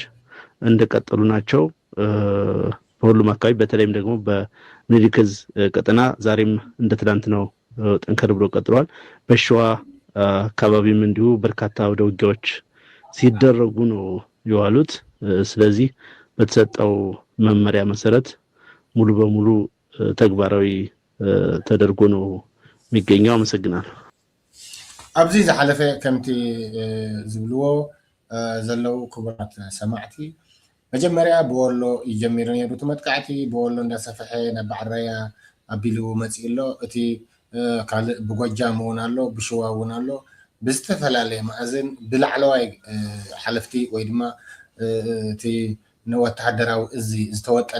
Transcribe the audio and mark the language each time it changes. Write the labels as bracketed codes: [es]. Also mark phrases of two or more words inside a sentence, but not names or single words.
[am] እንደቀጠሉ ናቸው። በሁሉም አካባቢ በተለይም ደግሞ በምኒልክ ዕዝ ቀጠና ዛሬም እንደ ትላንት ነው ጠንከር ብሎ ቀጥሏል። በሸዋ አካባቢም እንዲሁ በርካታ ወደ ውጊያዎች ሲደረጉ ነው የዋሉት። ስለዚህ በተሰጠው መመሪያ መሰረት ሙሉ በሙሉ ተግባራዊ ተደርጎ ነው የሚገኘው። አመሰግናለሁ። [ti] ኣብዚ ዝሓለፈ ከምቲ ዝብልዎ ዘለው ክቡራት ሰማዕቲ መጀመርያ ብወሎ ይጀሚሩ ነይሩ እቲ መጥቃዕቲ ብወሎ እንዳሰፍሐ ናብ ባዕራያ ኣቢሉ መፂኡ ኣሎ። እቲ ካልእ ብጎጃም እውን ኣሎ፣ ብሽዋ እውን ኣሎ። ብዝተፈላለየ ማእዝን ብላዕለዋይ ሓለፍቲ ወይ ድማ እቲ ንወተሃደራዊ እዚ ዝተወጠነ